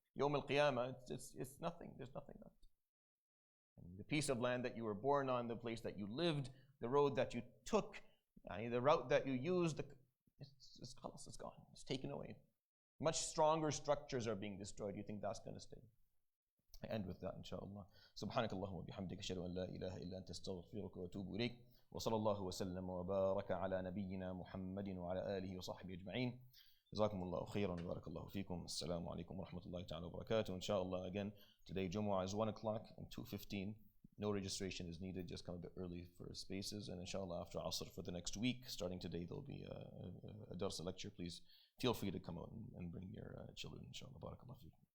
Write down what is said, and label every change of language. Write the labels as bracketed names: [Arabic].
[English] Yawm al-Qiyamah, it's nothing. There's nothing left. And the piece of land that you were born on, the place that you lived, the road that you took, the route that you used, it's gone. It's taken away. Much stronger structures are being destroyed. You think that's going to stay? I end with that, inshallah. [Arabic] سبحانك اللهم وبحمدك أشهد أن لا إله إلا أنت أستغفرك وأتوب إليك وصلى الله وسلم وبارك على نبينا محمد وعلى آله وصحبه أجمعين. جزاكم الله خيرا وبارك الله فيكم. السلام عليكم ورحمة الله تعالى وبركاته. [English] Inshallah, again, today Jumu'ah is 1 o'clock and 2:15. No registration is needed, just come a bit early for spaces. And inshallah, after Asr for the next week, starting today, there'll be a dars, a lecture. Please feel free to come out and bring your children, inshallah. Barakallahu feekum.